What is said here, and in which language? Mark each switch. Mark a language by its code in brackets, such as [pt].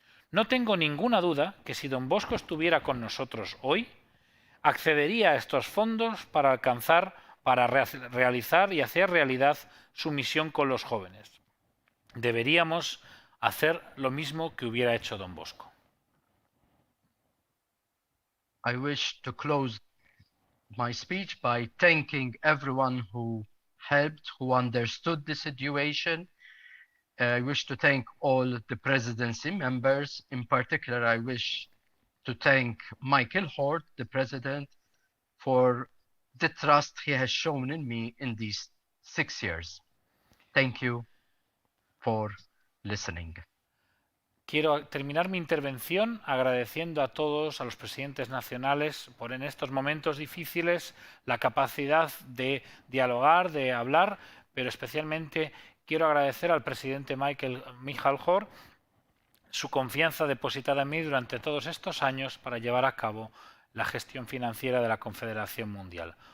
[es] No tengo ninguna duda que si Don Bosco estuviera con nosotros hoy, accedería a estos fondos para realizar y hacer realidad su misión con los jóvenes. Deberíamos hacer lo mismo que hubiera hecho Don Bosco. [en] I wish to close my speech by thanking everyone who helped, who understood the situation. I wish to thank all the presidency members. In particular, I wish to thank Michael Hort, the president, for the trust he has shown in me in these 6 years. Thank you for listening. [es] Quiero terminar mi intervención agradeciendo a todos, a los presidentes nacionales, por en estos momentos difíciles la capacidad de dialogar, de hablar, pero especialmente quiero agradecer al presidente Michael Hort su confianza depositada en mí durante todos estos años para llevar a cabo la gestión financiera de la Confederación Mundial.